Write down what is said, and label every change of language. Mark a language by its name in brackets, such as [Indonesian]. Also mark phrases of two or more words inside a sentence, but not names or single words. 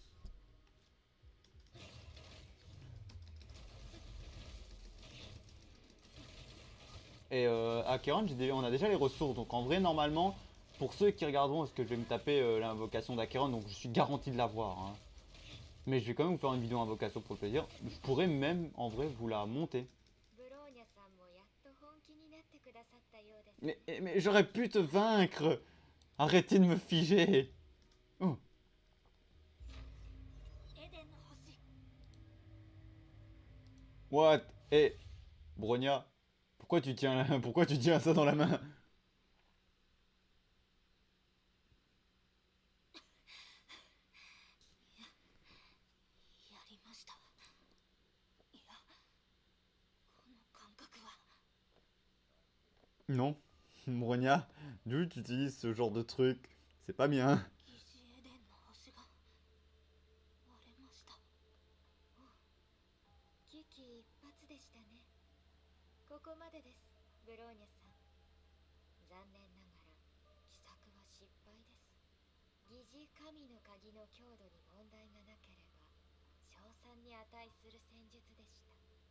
[French] Et Acheron, on a déjà les ressources. Donc en vrai, normalement, pour ceux qui regarderont, est-ce que je vais me taper l'invocation d'Acheron, donc je suis garanti de l'avoir, hein. Mais je vais quand même vous faire une vidéo invocation pour le plaisir. Je pourrais même, en vrai, vous la monter. [Japanese] ブローニャさんもやっと本気になってくださったようです。 [French] Mais j'aurais pu te vaincre. Arrêtez de me figer. Oh. [Japanese] エデンの星 [English] What? [French] Eh, Bronia, pourquoi tu tiens ça dans la main? [Japanese] やりました。いや、この感覚は [French] Non, Bronia, d'où tu utilises ce genre de truc? C'est pas bien. [Japanese] 疑似エデンの星が割れました。危機一髪でしたね。ここまでです、ブローニャさん。残念ながら奇策は失敗です。疑似神の鍵の強度に問題がなければ称賛に値する戦術でした。